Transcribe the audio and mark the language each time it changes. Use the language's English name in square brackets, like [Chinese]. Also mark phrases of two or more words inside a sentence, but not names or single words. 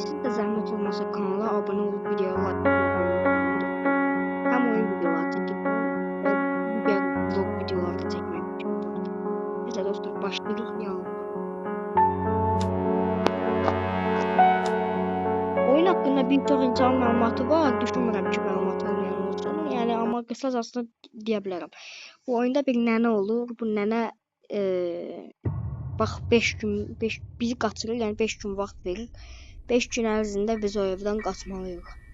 [Turkish] Siz de zahmet olmasa kanala abone olup videoya like atmayı. Hem oyun videoları çekip diğer vlog videoları da çekmek için. Neyse dostlar başlayalım ya. [Azerbaijani] Oyun hakkında bir çox insan məlumatı var. Düşünmürəm ki, məlumat olmayan olsun. Yəni amma qısacası deyə bilərəm. Bu oyunda bir nənə olur. Bu nənə bax 5 gün bizi qaçırır, yəni 5 gün vaxt verir. 5 gün ərzində biz o evdən qaçmalıyıq.